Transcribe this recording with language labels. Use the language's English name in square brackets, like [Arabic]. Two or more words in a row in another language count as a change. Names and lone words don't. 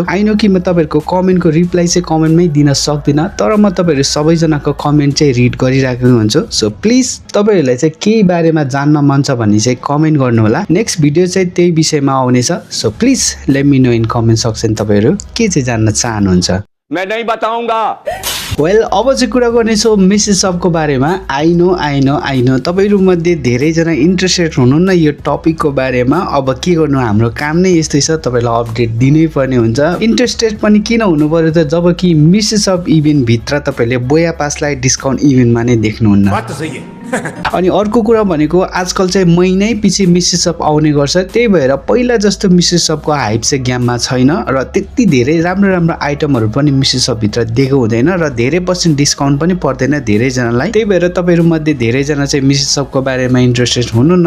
[English] I know [Nepali] कि म तपाईहरुको कमेन्टको रिप्लाई चाहिँ कमेन्टमै दिन सक्दिनँ, तर म तपाईहरु सबैजनाको कमेन्ट चाहिँ रिड गरिराखेको हुन्छु। [English] so please [Nepali] तपाईहरुलाई चाहिँ केही बारेमा जान्न मन छ भने चाहिँ कमेन्ट गर्नु होला। [English] next video [Nepali] चाहिँ त्यही विषयमा आउनेछ। [English] so please let me know in comment section [Nepali] तपाईहरु के चाहिँ जान्न चाहनुहुन्छ। [Hindi] मैं नहीं बताऊंगा। [Nepali] वेल अब चाहिँ कुरा गर्नेछौँ मिसेस सबको बारेमा। [English] I know [Nepali] तपाईहरु मध्ये धेरैजना इन्ट्रेस्टेड हुनुहुन्न यो टपिकको बारेमा। अब के गर्नु, हाम्रो काम नै यस्तै छ, तपाईलाई अपडेट दिनै पर्ने हुन्छ। इन्ट्रेस्टेड पनि किन हुनु पर्यो त, जब कि मिसेस सब इभेन्ट भित्र तपाईले बोया पासलाई डिस्काउन्ट इभेन्टमा नै देख्नुहुन्न। [Hindi] बात तो सही है। [Nepali] अनि अर्को कुरा भनेको आजकल चाहिँ महिनै पछि मिसेस सब आउने गर्छ, त्यही भएर पहिला जस्तो मिसेस सबको हाइप चाहिँ गेममा छैन र त्यति धेरै राम्रो आइटमहरु पनि मिसेस सब भित्र दिएको हुँदैन र धेरै % डिस्काउन्ट पनि पर्दैन धेरैजनालाई। त्यही भएर तपाईहरु मध्ये धेरैजना चाहिँ मिसेस सबको बारेमा इन्ट्रेस्टेड हुनुहुन्न।